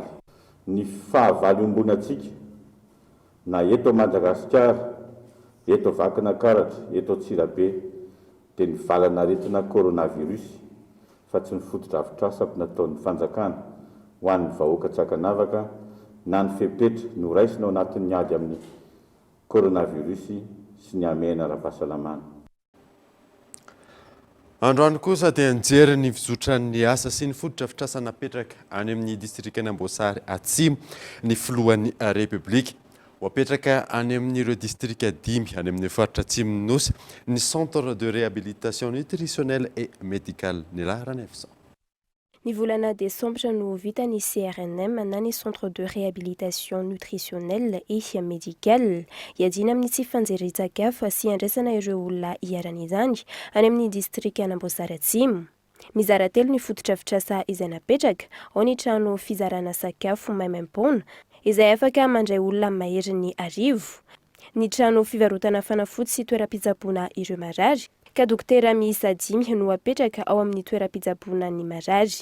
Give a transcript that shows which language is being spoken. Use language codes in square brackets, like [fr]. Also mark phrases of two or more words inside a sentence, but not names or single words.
[mg] Ny fahavalo ombonantsika na eto Madagasikara, eto Vakina Karatra, eto Antsirabe dia ny valanaretina coronavirus fa tsy ny foto-drafitr'asa nataon'ny fanjakana ho an'ny vahoaka Tsakanavaka na ny fepetra no raisina ao anatin'ny ady amin'ny coronavirus sy ny amena ara-pahasalamana. Androany kosa dia nijery ny fizotran'ny asa sy ny foto-drafitr'asa napetraka any amin'ny distrikana Amboasary Atsimo ny filohan'ny Repoblika. Wapetraka any amin'ireo distrika 5 any amin'ny faritra Atsimo Nosy ny [fr] centre de réhabilitation nutritionnelle et médicale [mg] ny laharana efsa. Ny volana desambra no vita ny CRNM na ny [fr] centre de réhabilitation nutritionnelle et médicale [mg] iadina amin'ny tsy fanjeri-tsakafo sy andraisana ireo olona hiaran'izany any amin'ny distrika Amboasary Atsimo. Mizara telo ny foto-drafitr'asa izay napetraka ao ny trano fizarana sakafo maimaim-poana izay afaka mandray olona mahery ny arivo, ny trano fivarotana fanafody sy toeram-pitsaboana ireo marary ka dokotera miisa 5 no apetraka ao amin'ny toeram-pitsaboana ny marary.